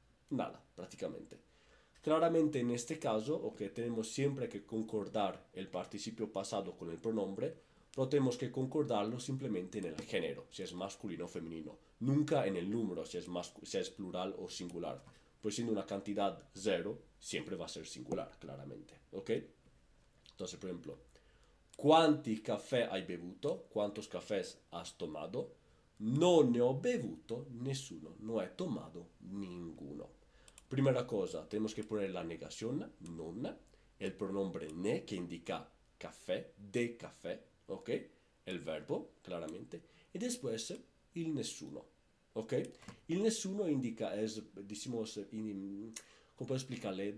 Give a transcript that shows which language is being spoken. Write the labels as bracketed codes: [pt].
[es] Nada, prácticamente. Claramente en este caso, ok, tenemos siempre que concordar el participio pasado con el pronombre, pero tenemos que concordarlo simplemente en el género, si es masculino o femenino. Nunca en el número, si es plural o singular. Pues siendo una cantidad cero, siempre va a ser singular, claramente. ¿Ok? Entonces, por ejemplo, [it] ¿quanti caffè hai bevuto? [es] ¿Cuántos cafés has tomado? [it] Non ne ho bevuto nessuno. [es] No he tomado ninguno. Primera cosa, tenemos que poner la negación, non, el pronombre ne, que indica café, de café, ¿ok? El verbo, claramente. Y después, il nessuno. ¿Ok? Il nessuno indica, decimos, ¿cómo puedo explicarle?